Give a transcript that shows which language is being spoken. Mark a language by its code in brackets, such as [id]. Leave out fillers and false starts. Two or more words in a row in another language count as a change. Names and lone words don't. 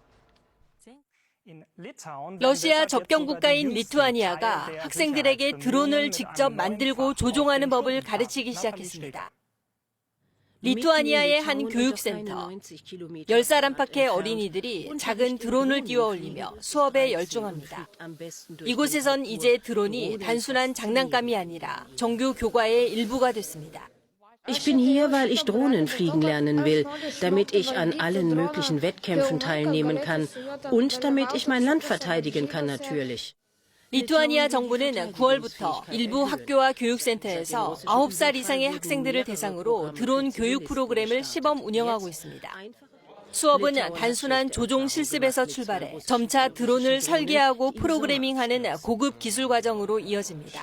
[ko] 러시아 접경 국가인 리투아니아가 학생들에게 드론을 직접 만들고 조종하는 법을 가르치기 시작했습니다. 리투아니아의 한 교육센터, 10살 안팎의 어린이들이 작은 드론을 띄워 올리며 수업에 열중합니다. 이곳에선 이제 드론이 단순한 장난감이 아니라 정규 교과의 일부가 됐습니다. [de] Ich bin hier, weil ich Drohnen fliegen lernen will, damit ich an allen möglichen Wettkämpfen teilnehmen kann und damit ich mein Land verteidigen kann natürlich. [ko] 리투아니아 정부는 9월부터 일부 학교와 교육센터에서 9살 이상의 학생들을 대상으로 드론 교육 프로그램을 시범 운영하고 있습니다. 수업은 단순한 조종 실습에서 출발해 점차 드론을 설계하고 프로그래밍하는 고급 기술 과정으로 이어집니다.